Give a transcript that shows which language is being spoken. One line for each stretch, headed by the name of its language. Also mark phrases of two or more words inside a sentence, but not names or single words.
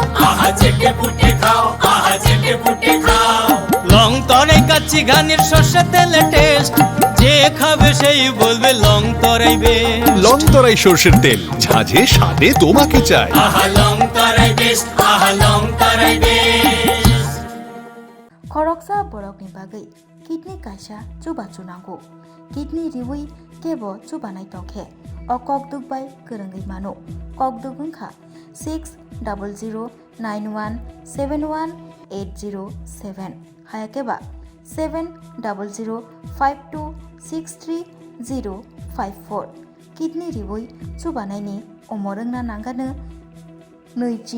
Bangla: আহা চেটে পুটে খাও আহা চেটে পুটে খাও লং তরাই কাচ্চি ঘানির সর্ষে তেলে টেস্ট যে খাবে সেই বলবে লং তরাই বেশ লং তরাই সর্ষের তেল ঝাঁঝে স্বাদে তোমাকে চাই আহা লং তরাই বেশ আহা লং তরাই বেশ
Kok Borok: Koroksa borok ni bagai kidney kaisa chuba chunango kidney riwi kebo chubanai tongkhe o kokduk bai kerengai mano kokduk ungkha 6009171807 hayakeba 7005263054 kidney riwi chubanai ni omorungna nangano noichi